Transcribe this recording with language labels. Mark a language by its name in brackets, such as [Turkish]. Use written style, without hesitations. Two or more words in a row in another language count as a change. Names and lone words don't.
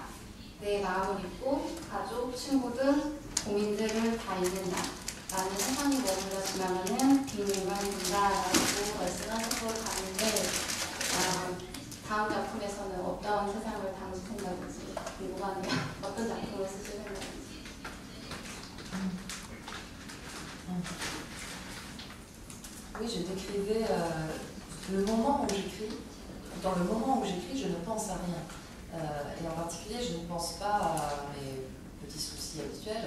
[Korean] 내 마음을 잊고 가족, 친구들, 고민들을 다 잊는다. 나는 세상에 머물러 지나가는 빈인간이다라고 말씀하신 걸 봤는데 다음 작품에서는 어떤 세상을 담으신다든지 궁금하네요. 어떤 작품을 쓰실 생각인지. [French] Oui, je décrivais le moment où j'écris. Dans le moment où j'écris, je ne pense à rien. Et en particulier, je ne pense pas à mes petits soucis habituels.